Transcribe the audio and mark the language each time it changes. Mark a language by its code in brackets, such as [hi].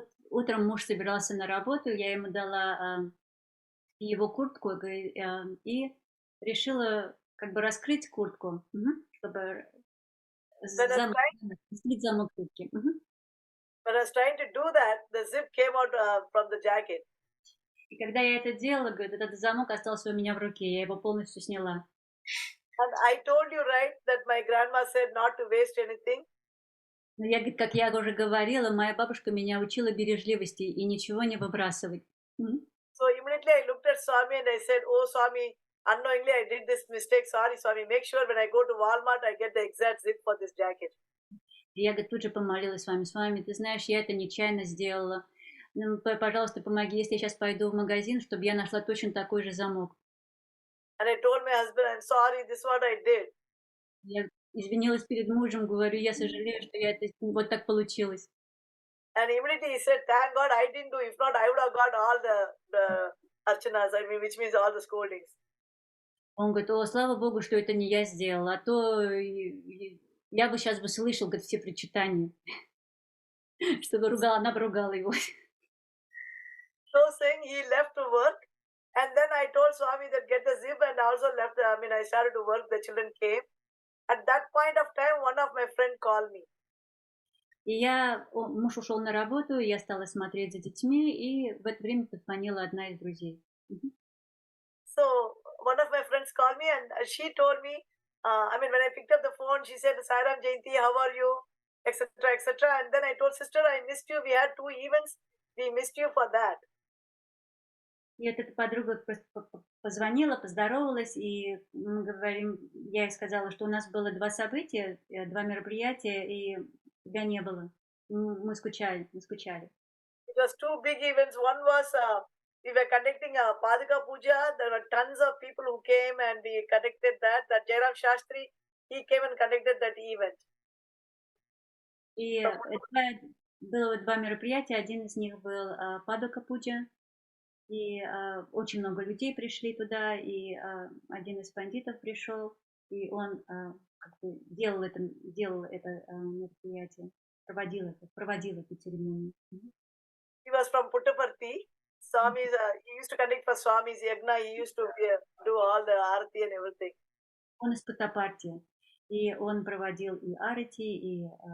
[ru] Утром муж собирался на работу, я ему дала его куртку и решила как бы раскрыть куртку, чтобы снять замок куртки. [en] When I was trying to do that, the zip came out from the jacket. [ru] И когда я это делала, говорит, этот замок остался у меня в руке, я его полностью сняла. [en] And I told you, right, that my grandma said not to waste anything. [ru] Но я, как я уже говорила, моя бабушка меня учила бережливости и ничего не выбрасывать. [en] So immediately I looked at Swami and I said, oh Swami, unknowingly I did this mistake. Sorry Swami, make sure when I go to Walmart I get the exact zip for this jacket. [ru] И я, говорит, тут же помолилась Свами, ты знаешь, я это нечаянно сделала. Ну, пожалуйста, помоги, если я сейчас пойду в магазин, чтобы я нашла точно такой же замок. [en] And I told my husband, I'm sorry, this is what I did. [ru] Я извинилась перед мужем, говорю, я сожалею, что я это вот так получилось. [en] And immediately he said, thank God I didn't do. If not, I would have got all the archanas, I mean, which means all the scoldings. [ru] Он говорит, о, слава Богу, что это не я сделала, а то я бы сейчас слышал, говорит, все причитания, чтобы она бы ругала его. [en] So saying, he left to work, and then I told Swami that get the zip, and also left. I started to work. The children came. At that point of time, one of my friends called me. [ru] И муж ушел на работу, и я стала смотреть за детьми, и в это время позвонила одна из друзей. [en] So one of my friends called me and she told me, when I picked up the phone, she said, Sairam Jayanti, how are you? Etc. etc. And then I told sister, I missed you. We had 2 events. We missed you for that. [ru] И эта подруга просто позвонила, поздоровалась, и мы говорим, я ей сказала, что у нас было 2 события, 2 мероприятия, и тебя не было. Мы скучали. [en] It was 2 big events. One was we were conducting a Padaka Puja. There were tons of people who came and we conducted that. That Jairam Shastri, he came and conducted that event. [ru] И это было 2 мероприятия. Один из них был Падака Пуджа. И очень много людей пришли туда, и один из пандитов пришел, и он делал это мероприятие, проводил эту церемонию. [en] He was from Puttaparthi. Swami, he used to conduct for Swami's Yagna. He used to do all the arati and everything. [ru] Он из Puttaparthi, и он проводил и арати, и